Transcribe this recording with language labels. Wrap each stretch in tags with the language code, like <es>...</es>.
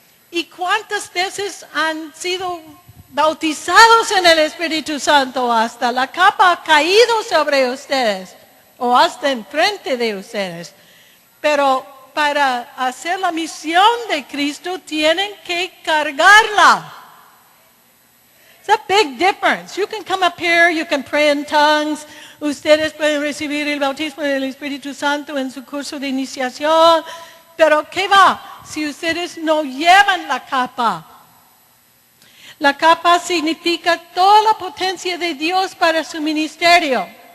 <es>¿Y cuántas veces han sido bautizados en el Espíritu Santo hasta la capa ha caído sobre ustedes o hasta enfrente de ustedes? Pero para hacer la misión de Cristo tienen que cargarla.</es> <en>It's a big difference. You can come up here, you can pray in tongues.</en> <es>Ustedes pueden recibir el bautismo del Espíritu Santo en su curso de iniciación. Pero ¿qué va si ustedes no llevan la capa? La capa significa toda la potencia de Dios para su ministerio.</es>